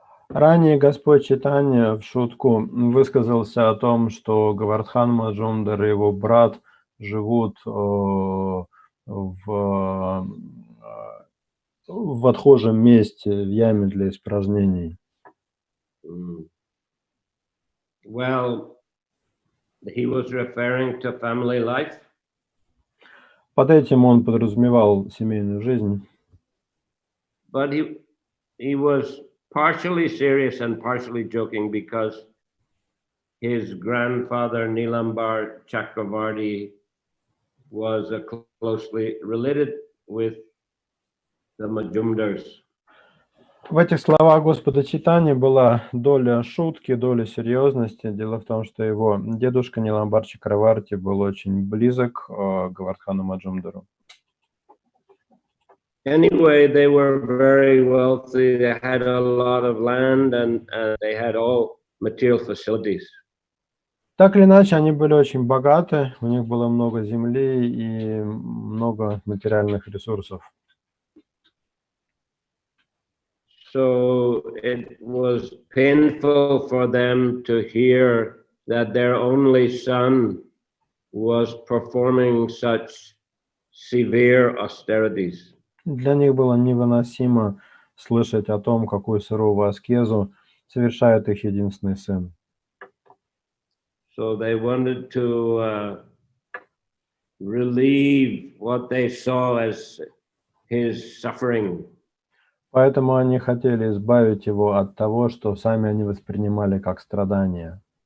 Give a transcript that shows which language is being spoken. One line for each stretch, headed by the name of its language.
Russian: Ранее Господь Чайтанья в шутку высказался о том, что Гавардхан Маджумдар и его брат живут в отхожем месте, в яме для испражнений.
English: Well, he was referring to family life.
Russian: Под этим он подразумевал семейную жизнь.
English: But he was partially serious and partially joking because his grandfather Nilambar Chakravarti was closely related with the Majumdars.
Russian: В этих словах Господа Чайтаньи была доля шутки, доля серьезности. Дело в том, что его дедушка Ниламбар Чакраварти был очень близок к Гавардхану Маджумдару.
English: Anyway, they were very wealthy. They had a lot of land and they had all material facilities.
Russian: Так или иначе, они были очень богаты, у них было много земли и много материальных ресурсов.
English: So it was painful for them to hear that their only son was performing such severe austerities.
Russian: Для них было невыносимо слышать о том, какую суровую аскезу совершает их единственный сын.
English: So they wanted to relieve what they saw as his suffering.
Russian: Поэтому они хотели избавить его от того, что сами они воспринимали как страдание.